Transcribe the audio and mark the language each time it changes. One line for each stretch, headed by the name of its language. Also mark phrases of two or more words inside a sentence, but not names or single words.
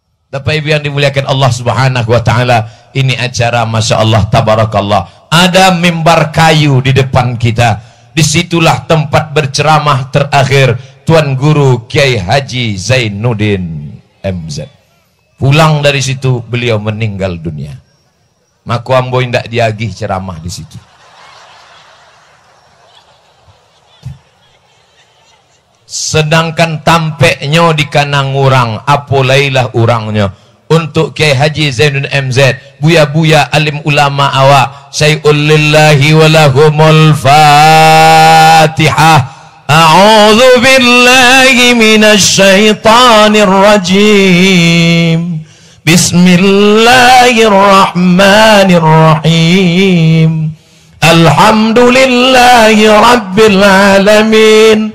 Indonesian: Bapak Ibu yang dimuliakan Allah
Arabic: سبحانه وتعالى,
Indonesian: ini acara
Arabic: ما شاء الله تبارك الله.
Indonesian: Ada mimbar kayu di depan kita. Disitulah tempat berceramah terakhir Tuan Guru Kiai Haji Zainuddin MZ. Pulang dari situ beliau meninggal dunia.
Minangkabau: Maka ambo ndak diagih ceramah di situ. Sedangkan tampeknya di kanang urang, apolailah urangnya.
Indonesian: Untuk Kiai Haji Zainuddin MZ, buya-buya alim ulama awak,
Arabic: شيء لله ولهم الفاتحة. أعوذ بالله من الشيطان الرجيم. بسم الله الرحمن الرحيم. الحمد لله رب العالمين.